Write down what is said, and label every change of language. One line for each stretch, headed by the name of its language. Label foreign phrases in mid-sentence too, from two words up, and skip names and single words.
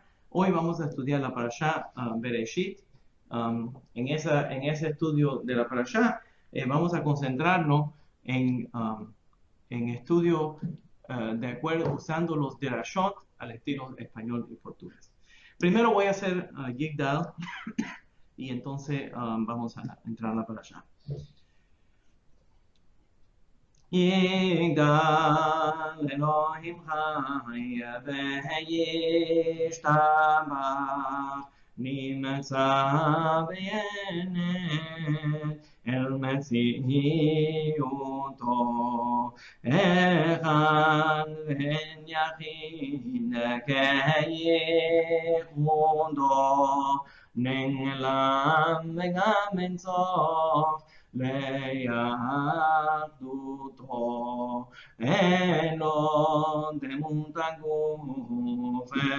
Spanish: Hoy vamos a estudiar la parashá Bereshit. En ese estudio de la parashá vamos a concentrarnos en estudio de acuerdo usando los derashot al estilo español y portugués. Primero voy a hacer Yigdal y entonces vamos a entrar a la parashá.
Hebrew: יגדל אלוהים חי וישתבח נמצא בעינת אל מציאותו אחד בן יחיד כייחודו נעלם וגם אין סוף ליהדותו אינו דמות הגוף